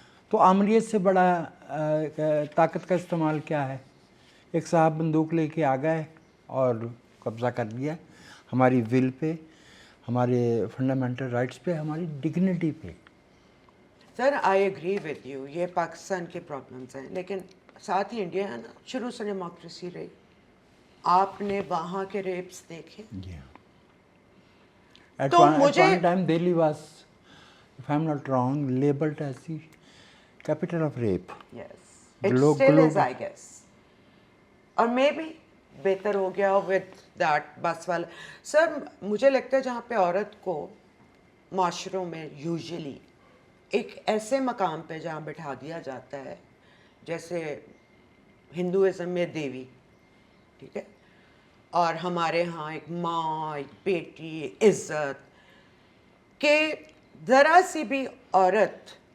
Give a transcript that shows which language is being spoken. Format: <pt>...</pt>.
<ur>تو آمریت سے بڑا طاقت کا استعمال کیا ہے؟ ایک صاحب بندوق لے کے آ گئے اور قبضہ کر لیا ہماری ول پہ، ہمارے فنڈامنٹل رائٹس پہ، ہماری ڈگنیٹی پہ.</ur> <en>sir I agree with you,</en> <ur>یہ پاکستان کے پرابلمس ہیں، لیکن ساتھ ہی انڈیا ہے نا، شروع سے ڈیموکریسی رہی. آپ نے وہاں کے ریپس دیکھے. تو مجھے</ur> <en>Time Delhi was, if I'm not wrong, labeled as the capital of rape. Yes, it still is, I guess.</en> <ur>اور میں بھی بہتر ہو گیا ود دیٹ بس والا. سر مجھے لگتا ہے جہاں پہ عورت کو معاشروں میں یوزلی ایک ایسے مقام پہ جہاں بٹھا دیا جاتا ہے، جیسے ہندوازم میں دیوی، ٹھیک ہے، اور ہمارے ہاں ایک ماں، ایک بیٹی، عزت، کہ ذرا سی بھی عورت</ur>